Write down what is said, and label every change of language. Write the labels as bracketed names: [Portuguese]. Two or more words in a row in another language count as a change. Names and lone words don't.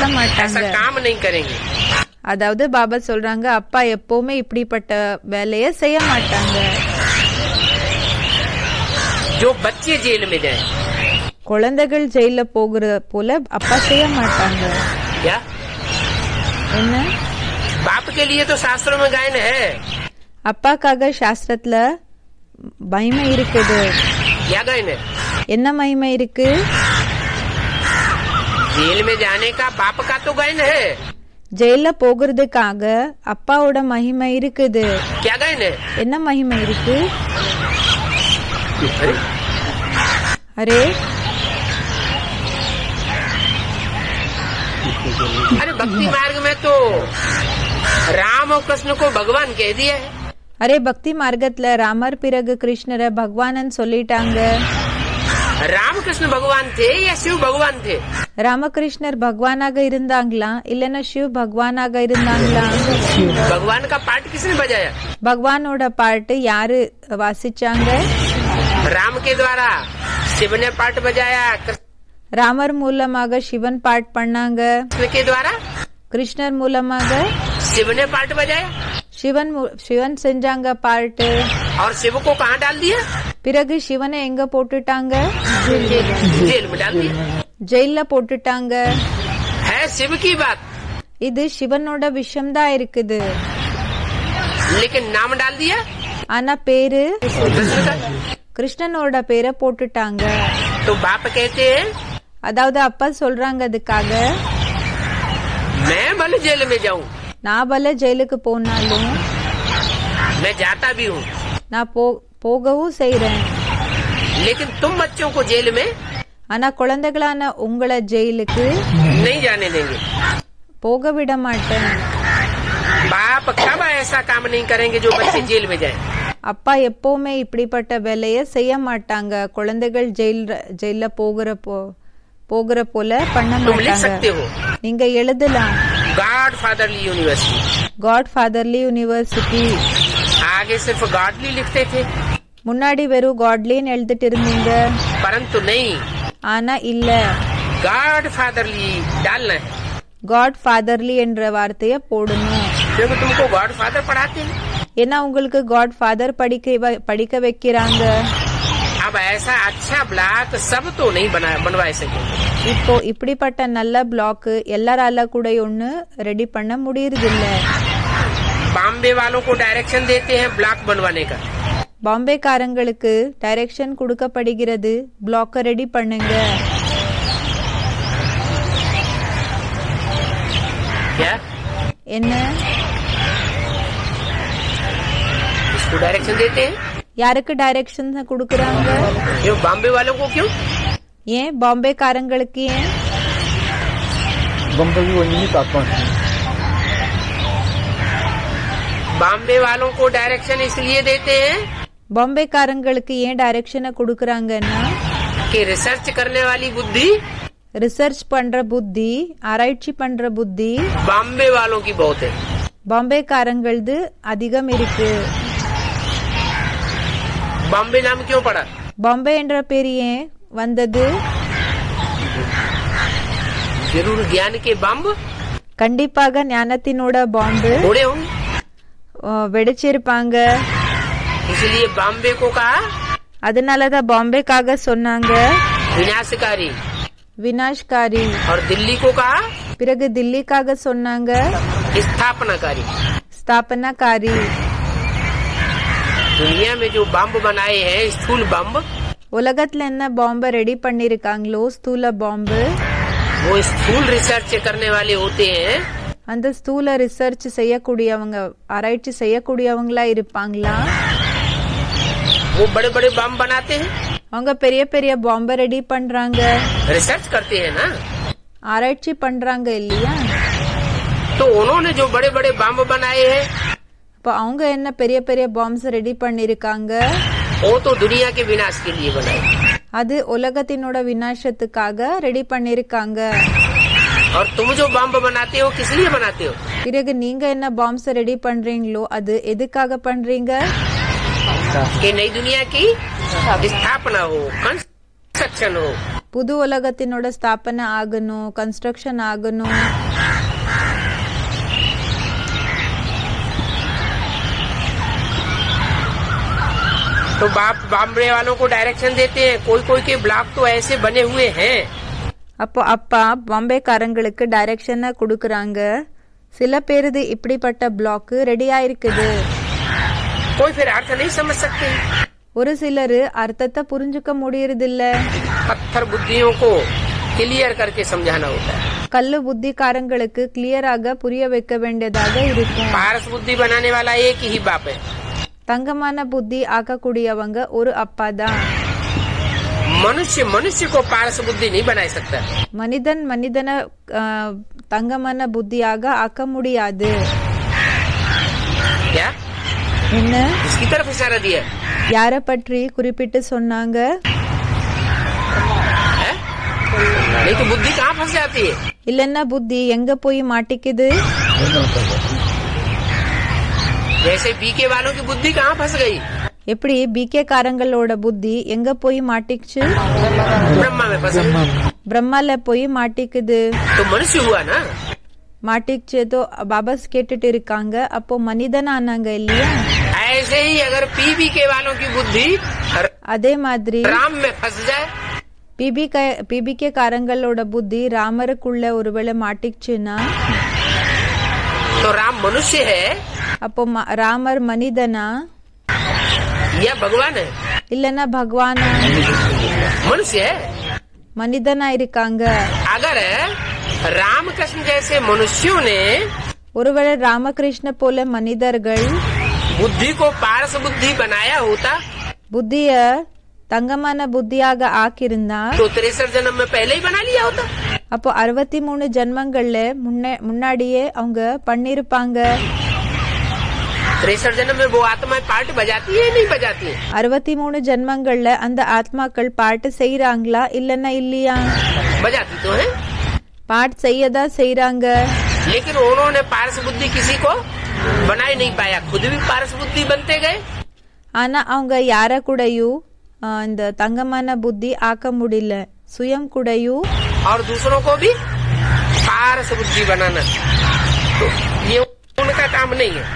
[Hindi] ऐसा [Tamil] மாட்டாங்க. [Hindi] काम नहीं करेंगे। [Tamil] அதாவது பாபா சொல்றாங்க அப்பா எப்பவுமே இப்படிப்பட்ட வேலைய செய்ய மாட்டாங்க. [Hindi] जो बच्चे जेल में जाए, [Tamil] குழந்தைகள் ஜெயில போகிற போல அப்பா செய்ய மாட்டாங்க. [Hindi] क्या? [Tamil] என்ன? [Hindi] बाप के लिए तो शास्त्रों में गायन है। [Tamil] அப்பாக்காக சாஸ்திரத்துல மகிமை இருக்குது. [Hindi] क्या गायन है? [Tamil] என்ன மகிமை இருக்கு? [Hindi] जेल में जाने का बाप का तो गयन है। [Tamil] ஜெயில போகிறதுக்காக அப்பாவோட மகிமை இருக்குது. [Hindi] क्या गयन है? [Tamil] என்ன மகிமை இருக்கு? அரே [Hindi] अरे भक्ति मार्ग में तो राम और कृष्ण को भगवान कह दिया है। [Tamil] அரே பக்தி மார்க்கத்துல ராமர் பிறகு கிருஷ்ணரை பகவானன் சொல்லிட்டாங்க. [Hindi] रामकृष्ण भगवान थे या शिव भगवान थे? [Tamil] ராமகிருஷ்ணர் பகவானாக இருந்தாங்களா இல்லன்னா சிவ் பகவானாக இருந்தாங்களா? [Hindi] भगवान का पाठ किसने बजाया? [Tamil] பகவானோட பாட்டு யாரு வாசிச்சாங்க? [Hindi] राम के द्वारा शिव ने पाठ बजाया, कृष्ण [Tamil] ராமர் மூலமாக சிவன் பாட் பண்ணாங்க. [Hindi] के द्वारा [Tamil] கிருஷ்ணர் மூலமாக [Hindi] शिव ने पाठ बजाया [Tamil] சிவன் செஞ்சாங்க பாட்டு. [Hindi] और शिव को कहाँ डाल दिया? [Tamil] பிறகு சிவனை எங்க போட்டுட்டாங்க? [Hindi] जेल में डाल दिया। [Tamil] ஜெயில போட்டுட்டாங்க. [Hindi] है शिव की बात, [Tamil] இது சிவனோட விஷயம்தான் இருக்குது. [Hindi] लेकिन नाम डाल दिया [Tamil] ஆனா பேரு [Hindi] कृष्ण का। [Tamil] கிருஷ்ணனோட பேரை போட்டுட்டாங்க. [Hindi] तो बाप कहते हैं [Tamil] அதாவது அப்பா சொல்றாங்க அதுக்காக [Hindi] मैं भले जेल में जाऊं, [Tamil] நான் பல ஜெயிலுக்கு போனாலும் [Hindi] मैं जाता भी हूँ, [Tamil] நான் போகவும் செய்றேன். [Hindi] लेकिन तुम बच्चों को जेल में [Tamil] ஆனா குழந்தைகளான உங்களை ஜெயிலுக்கு [Hindi] नहीं जाने देंगे। [Tamil] போக விட மாட்டேன். [Hindi] बाप कब ऐसा काम नहीं करेंगे जो बच्चे जेल में जाएं? [Tamil] அப்பா எப்பவுமே இப்படிப்பட்ட வேலைய செய்ய மாட்டாங்க. குழந்தைகள் ஜெயில போகிற போல பண்ண [Hindi] तुम लिख [Tamil] மாட்டாங்க. [Hindi] सकते हो [Tamil] நீங்க எழுதலாம் [English] God Fatherly University, God Fatherly University. [Hindi] आगे सिर्फ गॉडली लिखते थे, [Tamil] முன்னாடி வெறும் காட்லின்னு எழுதிட்டு இருந்தீங்க. [Hindi] परंतु नहीं, [Tamil] ஆனா இல்ல, [English] God Fatherly [Hindi] डालना है, [English] God Fatherly [Tamil] என்ற வார்த்தைய போடணும். [Hindi] क्योंकि तुमको [English] God Father [Hindi] पढ़ाते हैं। [Tamil] ஏன்னா உங்களுக்கு [English] God Father [Tamil] படிக்க வைக்கிறாங்க. [Hindi] अब ऐसा अच्छा ब्लॉक सब तो नहीं बनवा सके। [Tamil] இப்போ இப்படிப்பட்ட நல்ல பிளாக் எல்லாரால கூட ஒண்ணு ரெடி பண்ண முடியறதில்ல. [Hindi] बॉम्बे वालों को डायरेक्शन देते हैं ब्लॉक बनवाने का, [Tamil] பாம்பேக்காரங்களுக்கு டைரக்ஷன் கொடுக்கப்படுகிறது, பிளாக்க ரெடி பண்ணுங்க. [Hindi] क्या [Tamil] என்ன [Hindi] इसको डायरेक्शन देते हैं? [Tamil] யாருக்கு டைரக்ஷன் கொடுக்கறாங்க? [Hindi] क्यों बॉम्बे वालों को? क्यों? [Tamil] ஏன் பாம்பேக்காரங்களுக்கு? ஏன் [Hindi] बम्बई वही तापमान बॉम्बे वालों को डायरेक्शन इसलिए देते हैं [Tamil] பாம்பேக்காரங்களுக்கு ஏன் டைரக்ஷனை கொடுக்கறாங்கன்னா [Hindi] कि रिसर्च करने वाली बुद्धि [Tamil] ரிசர்ச் பண்ற புத்தி, ஆராய்ச்சி பண்ற புத்தி [Hindi] बॉम्बे वालों की बहुत है। [Tamil] பாம்பேக்காரங்களது அதிகம் இருக்கு. [Hindi] बॉम्बे नाम क्यों पड़ा? [Tamil] பாம்பே என்ற பேர் ஏன் வந்தது? [Hindi] जरूर ज्ञान के बम्ब [Tamil] கண்டிப்பாக ஞானத்தினோட பாம்பு [Hindi] उड़े होंगे, [Tamil] வெடிச்சிருப்பாங்க. [Hindi] इसलिए बॉम्बे को कहा [Tamil] அதனாலதான் பாம்பேக்காக சொன்னாங்க [Hindi] विनाशकारी, [Tamil] வினாஷ்காரி. [Hindi] और दिल्ली को कहा [Tamil] பிறகு தில்லிக்காக சொன்னாங்க [Hindi] स्थापनाकारी। [Tamil] ஸ்தாபனக்காரி. [Hindi] दुनिया में जो बम्ब बनाए हैं स्थूल बम्ब, [Tamil] உலகத்துல என்ன பாம்பை ரெடி பண்ணிருக்காங்களோ ஸ்தூல பாம்பு, [Hindi] वो स्थूल रिसर्च करने वाले होते हैं। [Tamil] அந்த ஸ்தூல ரிசர்ச் செய்யக்கூடியவங்க, ஆராய்ச்சி செய்யக்கூடியவங்களா இருப்பாங்களா? [Hindi] वो बड़े बड़े बम बनाते हैं, [Tamil] அவங்க பெரிய பெரிய பாம்பை ரெடி பண்றாங்க, [Hindi] रिसर्च करते हैं ना। [Tamil] ஆராய்ச்சி பண்றாங்க இல்லையா? [Hindi] तो उन्होंने जो बड़े बड़े बम बनाए हैं [Tamil] இப்ப அவங்க என்ன பெரிய பெரிய பாம்ஸ் ரெடி பண்ணிருக்காங்க? [Hindi] वो तो दुनिया के विनाश के लिए बनाए, [Tamil] அது உலகத்தினோட விநாசத்துக்காக ரெடி பண்ணிருக்காங்க. [Hindi] और तुम जो बम बनाते हो किस लिए बनाते हो? [Tamil] பிறகு நீங்க என்ன பாம்ஸ் ரெடி பண்றீங்களோ அது எதுக்காக பண்றீங்க? [Hindi] कि नई दुनिया की स्थापना हो, कंस्ट्रक्शन हो। [Tamil] புது உலகத்தினோட ஸ்தாபனை ஆகணும், கன்ஸ்ட்ரக்ஷன் ஆகணும். [Hindi] तो बाप बॉम्बे वालों को डायरेक्शन देते हैं, कोई कोई के ब्लॉक तो ऐसे बने हुए हैं। [Tamil] அப்போ அப்பா பாம்பேக்காரங்களுக்கு டைரக்ஷனை கொடுக்கறாங்க. சில பேருது இப்படிப்பட்ட பிளாக் ரெடி ஆயிருக்குது. [Hindi] कोई फिर अर्थ नहीं समझ सकते, [Tamil] ஒரு சிலரு அர்த்தத்தை புரிஞ்சுக்க முடியறதில்ல. [Hindi] पत्थर बुद्धियों को क्लियर करके समझाना होता है। [Tamil] கல்லு புத்திக்காரங்களுக்கு கிளியராக புரிய வைக்க வேண்டியதாக இருக்கும். [Hindi] पारस बुद्धि बनाने वाला एक ही बाप है। [Tamil] தங்கமான புத்தி ஆக்கக்கூடியவங்க ஒரு அப்பா தான். [Hindi] मनुष्य मनुष्य को पारस बुद्धि नहीं बना सकता। [Tamil] மனிதன் மனிதனை தங்கமான புத்தியாக ஆக்க முடியாது. [Hindi] क्या [Tamil] என்ன [Hindi] इसकी तरफ इशारा दिया [Tamil] யார பற்றி குறிப்பிட்டு சொன்னாங்க? [Hindi] है? नहीं तो बुद्धि कहाँ फंस जाती है? [Tamil] இல்லன்னா புத்தி எங்க போய் மாட்டிக்குது? [Hindi] जैसे बीके वालों की बुद्धि कहाँ फंस गई? [Tamil] எப்படி பிகே காரங்களோட புத்தி எங்க போய் மாட்டிக்குச்சு? [Hindi] ब्रह्मा में फंस गई। [Tamil] பிரம்மால போய் மாட்டிக்குது. [Hindi] तो मनुष्य हुआ ना। [Tamil] மாட்டிச்சேதோ பாபாஸ் கேட்டுட்டு இருக்காங்க. அப்போ மனிதன் ஆனாங்க இல்லையா? [Hindi] ऐसे ही अगर पीबीके वालों की बुद्धि [Tamil] அதே மாதிரி [Hindi] राम में फंस जाए [Tamil] பிபிகே காரங்களோட புத்தி ராமருக்குள்ள ஒருவேளை மாட்டிச்சுன்னா [Hindi] तो राम मनुष्य है [Tamil] அப்போ ராமர் மனிதனா [Hindi] या भगवान है? [Tamil] இல்லன்னா பகவானா? [Hindi] मनुष्य है। [Tamil] மனிதனா இருக்காங்க. [Hindi] अगर रामकृष्ण जैसे मनुष्यों ने [Tamil] ஒருவேளை ராமகிருஷ்ண போல மனிதர்கள் [Hindi] बुद्धि को पारस बुद्धि बनाया होता [Tamil] புத்திய தங்கமான புத்தியாக ஆக்கியிருந்தா [Hindi] तो 63 जन्म में पहले ही बना लिया होता। [Tamil] அப்போ 63 ஜென்மங்கள்ல முன்னாடியே அவங்க பண்ணிருப்பாங்க. [Hindi] 63 जन्म में वो आत्माएं पार्ट बजाती है नहीं बजाती है? [Tamil] 63 ஜென்மங்கள்ல அந்த ஆத்மாக்கள் பாட்டு செய்யறாங்களா இல்லன்னா இல்லையா? [Hindi] बजाती तो है, [Tamil] பாட்டு செய்யதா செய்யறாங்க. [Hindi] लेकिन उन्होंने पारस बुद्धि किसी को बना ही नहीं पाया, खुद भी पारस बुद्धि बनते गए। [Tamil] ஆனா அவங்க யார கூடயும் இந்த தங்கமான புத்தி ஆக்க முடியல. சுயம் கூடயும் [Hindi] और दूसरों को भी पारस बुद्धि बनाना, तो ये उनका काम नहीं है।